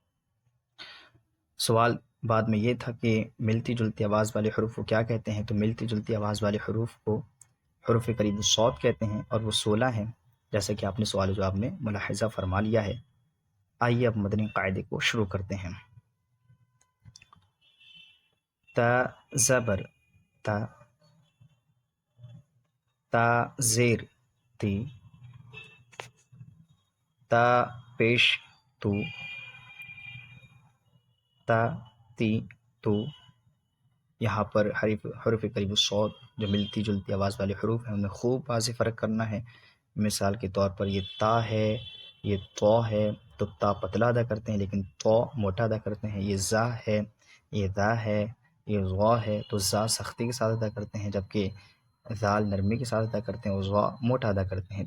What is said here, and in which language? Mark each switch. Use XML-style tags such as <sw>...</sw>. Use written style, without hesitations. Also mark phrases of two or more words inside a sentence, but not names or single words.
<ur>سوال بعد میں یہ تھا کہ ملتی جلتی آواز والے حروف کو کیا کہتے ہیں؟ تو ملتی جلتی آواز والے حروف کو حروف قریب الصوت کہتے ہیں، اور وہ 16 ہیں، جیسا کہ آپ نے سوال و جواب میں ملاحظہ فرما لیا ہے۔ آئیے اب مدنی قاعدے کو شروع کرتے ہیں۔ تا زبر تا، تا زیر تی، تا پیش تو، تا تی تو۔ یہاں پر حروف قریب الصوت جو ملتی جلتی آواز والے حروف ہیں ان میں خوب واضح فرق کرنا ہے۔ مثال کے طور پر یہ تا ہے، یہ تو ہے، تو تا پتلا ادا کرتے ہیں لیکن تو موٹا ادا کرتے ہیں۔ یہ زا ہے، یہ دا ہے، یہ غا ہے، تو زا سختی کے ساتھ ادا کرتے ہیں، جبکہ ذال نرمی کے ساتھ ادا کرتے ہیں اور غا موٹا ادا کرتے ہیں۔</ur>